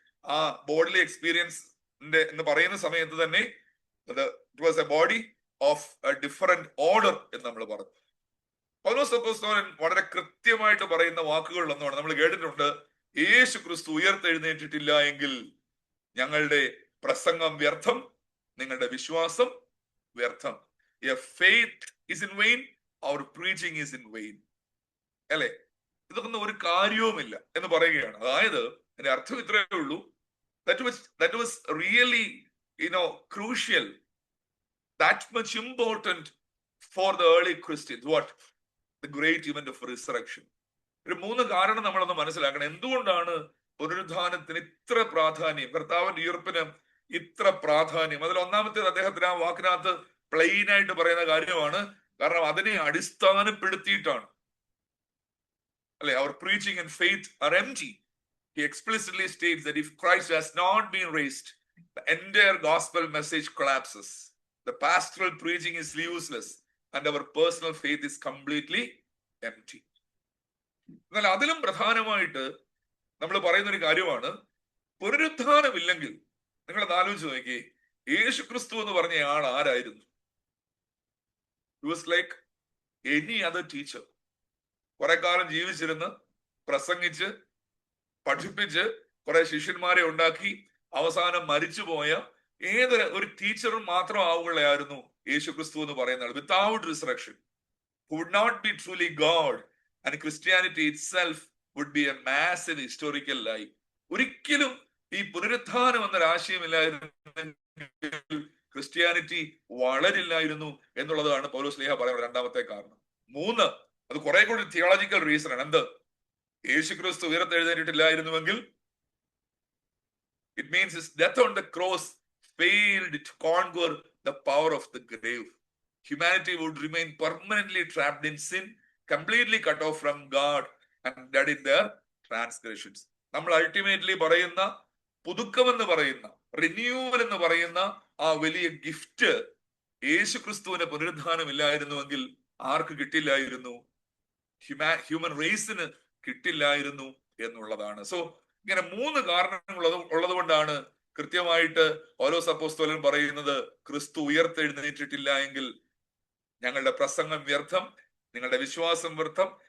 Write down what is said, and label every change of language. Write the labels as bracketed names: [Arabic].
[Malayalam] ആ bodily experience എന്ന് പറയുന്ന സമയത്ത് തന്നെ [English] it was a body of a different order [Malayalam] എന്ന് നമ്മൾ പറഞ്ഞു. പൗലോസ് അപ്പോസ്തലൻ വളരെ കൃത്യമായിട്ട് പറയുന്ന വാക്കുകളിൽ ഒന്നാണ്, നമ്മൾ കേട്ടിട്ടുണ്ട്, യേശു ക്രിസ്തു ഉയർത്തെഴുന്നേറ്റിട്ടില്ല എങ്കിൽ ഞങ്ങളുടെ പ്രസംഗം വ്യർത്ഥം, നിങ്ങളുടെ വിശ്വാസം വ്യർത്ഥം. [English] Your faith is in vain, our preaching is in vain. അല്ലെ? [Malayalam] ഇതൊന്നും ഒരു കാര്യവുമില്ല എന്ന് പറയുകയാണ്. അതായത് അതിന്റെ അർത്ഥം ഇത്രയേ ഉള്ളൂ, [English] that was really, crucial, that much important for the early Christians. What? The great event of resurrection. [Malayalam] ഒരു 3 കാരണം നമ്മളൊന്ന് മനസ്സിലാക്കണം. എന്തുകൊണ്ടാണ് പുനരുത്ഥാനത്തിന് ഇത്ര പ്രാധാന്യം, കർത്താവിന്റെ ഉയർപ്പിന് ഇത്ര പ്രാധാന്യം? അതിൽ ഒന്നാമത്തേത് അദ്ദേഹത്തിന് ആ വാക്കിനകത്ത് പ്ലെയിൻ ആയിട്ട് പറയുന്ന കാര്യമാണ്. കാരണം അതിനെ അടിസ്ഥാനപ്പെടുത്തിയിട്ടാണ്, അല്ലെ, [English] our preaching and faith are empty. He explicitly states that if Christ has not been raised, the entire gospel message collapses. The pastoral preaching is useless and our personal faith is completely empty. [Malayalam] എന്നാൽ അതിലും പ്രധാനമായിട്ട് നമ്മൾ പറയുന്ന ഒരു കാര്യമാണ്, പുനരുത്ഥാനമില്ലെങ്കിൽ നിങ്ങൾ ആലോചിച്ച് നോക്കിയേ, യേശു ക്രിസ്തു എന്ന് പറഞ്ഞ ആൾ ആരായിരുന്നു? [English] He was like any other teacher. [Malayalam] കുറെ കാലം ജീവിച്ചിരുന്ന് പ്രസംഗിച്ച് പഠിപ്പിച്ച് കുറെ ശിഷ്യന്മാരെ ഉണ്ടാക്കി അവസാനം മരിച്ചുപോയ ഏതൊരു ഒരു ടീച്ചറും മാത്രം ആവുകയായിരുന്നു യേശു ക്രിസ്തു എന്ന് പറയുന്ന ആൾ. [English] Without resurrection would not be truly God, and Christianity itself would be a massive historical lie. [Malayalam] ഒരിക്കലും ഈ പുനരുത്ഥാനം എന്നൊരു ആശയമില്ലായിരുന്നെങ്കിൽ ക്രിസ്ത്യാനിറ്റി വളരില്ലായിരുന്നു എന്നുള്ളതാണ് പൗലോസ് ശ്ലീഹ പറയുന്ന രണ്ടാമത്തെ കാരണം. 3, അത് കുറെ കൂടി തിയോളജിക്കൽ റീസൺ ആണ്. എന്ത്? യേശു ക്രിസ്തു ഉയർത്തെഴുന്നേറ്റിട്ടില്ലായിരുന്നുവെങ്കിൽ [English] it means his death on the cross failed to conquer the power of the grave. Humanity would remain permanently trapped in sin, completely cut off from God and dead in their transgressions. [Malayalam] നമ്മൾ ultimately പറയുന്ന പുതുക്കം എന്ന് പറയുന്ന, renewal എന്ന് പറയുന്ന ആ വലിയ gift യേശു ക്രിസ്തുവിന്റെ പുനരുദ്ധാനം ഇല്ലായിരുന്നുവെങ്കിൽ ആർക്ക് കിട്ടില്ലായിരുന്നു? ഹ്യൂമൻ റേസിന് കിട്ടില്ലായിരുന്നു എന്നുള്ളതാണ്. സോ ഇങ്ങനെ 3 കാരണങ്ങൾ ഉള്ളത് കൊണ്ടാണ് കൃത്യമായിട്ട് പൗലോസ് അപ്പോസ്തലൻ പറയുന്നത്, ക്രിസ്തു ഉയർത്തെഴുന്നേറ്റിട്ടില്ല എങ്കിൽ ഞങ്ങളുടെ പ്രസംഗം വ്യർത്ഥം, നിങ്ങളുടെ വിശ്വാസം വ്യർത്ഥം.